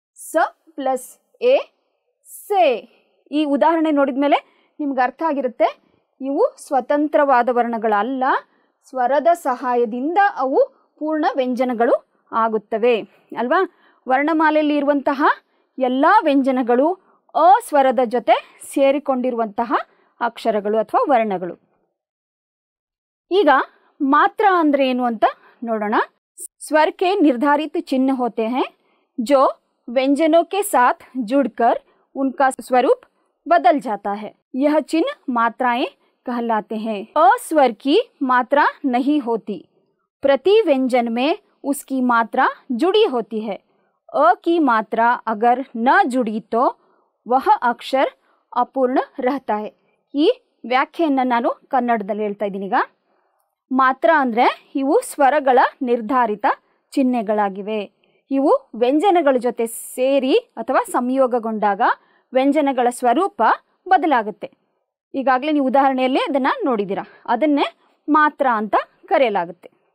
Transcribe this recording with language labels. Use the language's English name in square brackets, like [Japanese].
[Kannada] ಸ plus A ಸೆ. ಈ ಉದಾಹರಣೆ ನೋಡಿದ ಮೇಲೆ ನಿಮ್ಗೆ ಅರ್ಥ ಆಗಿರುತ್ತೆ, ಇವು ಸ್ವತಂತ್ರವಾದ ವರ್ಣಗಳಲ್ಲ, ಸ್ವರದ ಸಹಾಯದಿಂದ ಅವು ಪೂರ್ಣ ವ್ಯಂಜನಗಳು ಆಗುತ್ತವೆ ಅಲ್ವಾ. ವರ್ಣಮಾಲೆಯಲ್ಲಿ ಇರುವಂತಹ ಎಲ್ಲ ವ್ಯಂಜನಗಳು ಅ ಸ್ವರದ ಜೊತೆ ಸೇರಿಕೊಂಡಿರುವಂತಹ ಅಕ್ಷರಗಳು ಅಥವಾ ವರ್ಣಗಳು. ಈಗ ಮಾತ್ರ ಅಂದ್ರೆ ಏನು ಅಂತ ನೋಡೋಣ. [Hindi] स्वर के निर्धारित चिन्ह होते हैं जो व्यंजनों के साथ जुड़कर उनका स्वरूप बदल जाता है. यह चिन्ह मात्राएं कहलाते हैं. अ स्वर की मात्रा नहीं होती, प्रति व्यंजन में उसकी मात्रा जुड़ी होती है. अ की मात्रा अगर न जुड़ी तो वह अक्षर अपूर्ण रहता है. [Kannada] ಈ ವ್ಯಾಖ್ಯೆಯನ್ನು ನಾನು ಕನ್ನಡದಲ್ಲಿ ಹೇಳ್ತಾ ಇದ್ದೀನಿ. ಈಗ ಮಾತ್ರ ಅಂದರೆ ಇವು ಸ್ವರಗಳ ನಿರ್ಧಾರಿತ ಚಿಹ್ನೆಗಳಾಗಿವೆ. ಇವು ವ್ಯಂಜನಗಳ ಜೊತೆ ಸೇರಿ ಅಥವಾ ಸಂಯೋಗಗೊಂಡಾಗ ವ್ಯಂಜನಗಳ ಸ್ವರೂಪ ಬದಲಾಗುತ್ತೆ. ಈಗಾಗಲೇ ನೀವು ಉದಾಹರಣೆಯಲ್ಲಿ ಅದನ್ನು ನೋಡಿದ್ದೀರಾ. ಅದನ್ನೇ ಮಾತ್ರ ಅಂತ ಕರೆಯಲಾಗುತ್ತೆ.